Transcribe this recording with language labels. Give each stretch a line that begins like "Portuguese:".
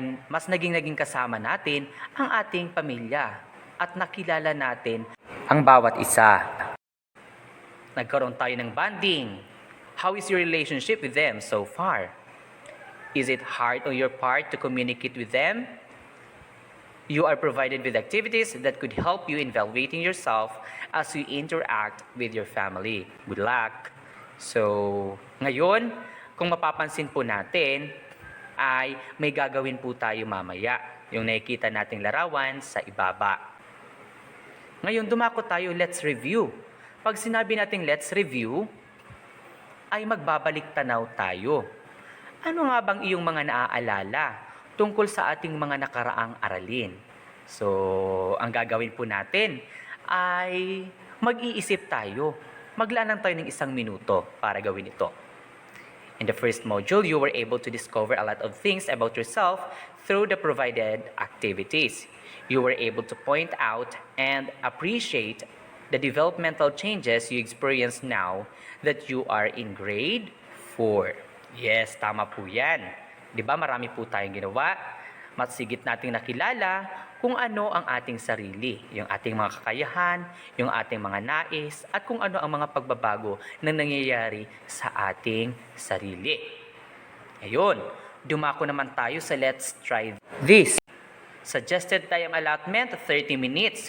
Filipino: Mas naging kasama natin ang ating pamilya at nakilala natin ang bawat isa. Nagkaroon tayo ng bonding.
English: How is your relationship with them so far? Is it hard on your part to communicate with them? You are provided with activities that could help you in evaluating yourself as you interact with your family. Good luck!
Filipino: So, ngayon, kung mapapansin po natin, ay may gagawin po tayo mamaya. Yung nakikita nating larawan sa ibaba. Ngayon, dumako tayo,
English: let's review.
Filipino: Pag sinabi nating
English: let's review,
Filipino: ay magbabalik tanaw tayo. Ano nga bang iyong mga naaalala tungkol sa ating mga nakaraang aralin? So, ang gagawin po natin ay mag-iisip tayo. Maglaan tayo ng 1 minuto para gawin ito.
English: In the first module, you were able to discover a lot of things about yourself through the provided activities. You were able to point out and appreciate the developmental changes you experience now that you are in grade 4. Yes,
Filipino: tama po yan. Di ba marami po tayong ginawa? mas higit nating nakilala kung ano ang ating sarili, yung ating mga kakayahan, yung ating mga nais, at kung ano ang mga pagbabago na nangyayari sa ating sarili. Ngayon, dumako naman tayo sa
English: let's try this. Suggested time allotment, 30 minutes.